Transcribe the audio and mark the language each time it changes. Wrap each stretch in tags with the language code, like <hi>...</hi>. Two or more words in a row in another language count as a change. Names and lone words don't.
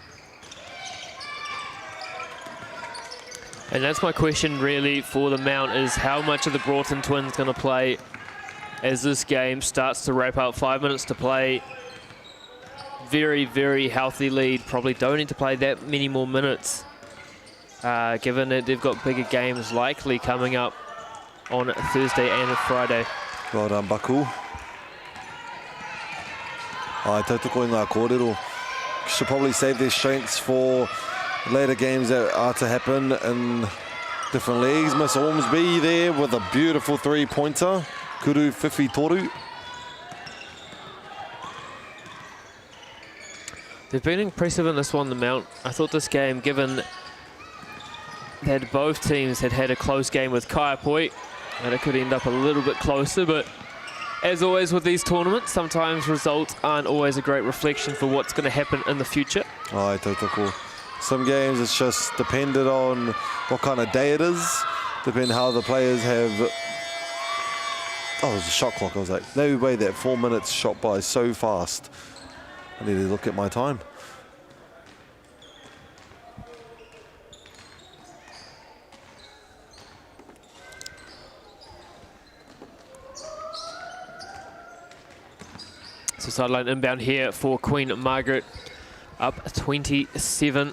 <en>And that's my question really for the Mount, is how much of the Broughton twins going to play as this game starts to wrap up. 5 minutes to play. Very, very healthy lead. Probably don't need to play that many more minutes, given that they've got bigger games likely coming up on Thursday and Friday. Well done, Baku.</en> <mi>Tautoko i ngā kōrero.</mi> <en>Should probably save their strengths for later games that are to happen in different leagues. Miss Ormsby there with a beautiful three-pointer.</en> <mi>Kuru whiwhi toru.</mi> <en>They've been impressive in this one, the Mount. I thought this game, given that both teams had had a close game with Kaiapoi, and it could end up a little bit closer, but as always with these tournaments, sometimes results aren't always a great reflection for what's going to happen in the future.</en> <mi>Ai, tautoko.</mi> <en>Some games it's just dependent on what kind of day it is, depending how the players have... Oh, it was a shot clock. I was like, no way that 4 minutes shot by so fast. I need to look at my time. So sideline inbound here for Queen Margaret, up 27.</en>